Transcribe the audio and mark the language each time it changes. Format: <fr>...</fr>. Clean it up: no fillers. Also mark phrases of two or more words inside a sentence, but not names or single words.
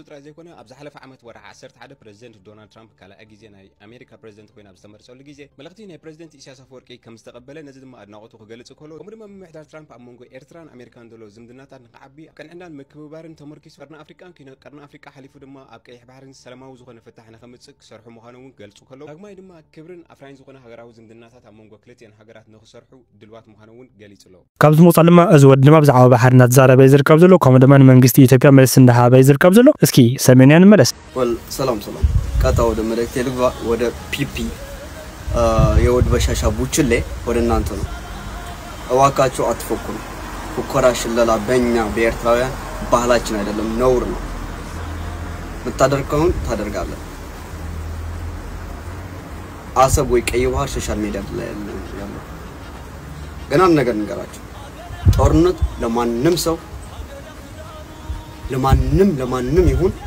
<ti>ጥራይ ዘይኮነ ኣብ ዝሓለፈ ዓመት ወርሒ 11 ፕሬዚደንት ዶናልድ ትራምፕ ካልኣይ ግዜ ናይ ኣሜሪካ ፕሬዚደንት ኮይኑ ኣብ ዝተመርጸሉ ግዜ መልእኽቲ ናይ ፕሬዚደንት ኢሳያስ ኣፈወርቂ ከም ዝተቐበለ ነዚ ድማ ኣድናቆቱ ክገልጽ ከሎ ከምኡ ድማ ብምምሕዳር ትራምፕ ኣብ መንጎ ኤርትራን ኣሜሪካን ዘሎ ዝምድናታት ንክዓቢ ቅንዕናን ምክብባርን ተመርኪሱ ቀርኒ ኣፍሪቃን ኮይኑ ቀርኒ ኣፍሪቃ ሓሊፉ ድማ ኣብ ቀይሕ ባሕርን ሰላማዊ ዝኾነ ፍታሕ ንኸምጽእ ክሰርሑ ምዃኑ እውን ገልጹ ከሎ ዳግማይ ድማ ክብርን ኣፍራይን ዝኾነ ሃገራዊ ዝምድናታት ኣብ መንጎ ክልቲአን ሃገራት ንኽሰርሑ ድልዋት ምዃኑ እውን ገሊጹ ኣሎ ካብዚ ምውፃእ ድማ እዚ ወዲ ድማ ብዛዕባ ባሕሪ እናተዛረበ ይዝርከብ ዘሎ ከምኡ ድማ ንመንግስቲ ኢትዮጵያ መልሲ እንዳሃበ ይዝርከብ ዘሎ እስኪ ሰሜንያ ንመለስ</ti> <am>ሰላም ቀጣ ወደ መልእክቴ ልግባ ወደ ፒፒ የወድ በሻሻ ቡችሌ ወደ እናንተ ነው እባካችሁ አትፎክሩ ፉከራ ሽለላ በእኛ በኤርትራውያን ባህላችን አይደለም ነውር ነው ምታደርገውን ታደርጋለህ አሰብ ወይ ቀይ ባህር</am> <en>social media</en> <am>ላይ ያለው ገና ነገር ንገራችሁ ጦርነት ለማንም ሰው ለማንም ይሁን</am>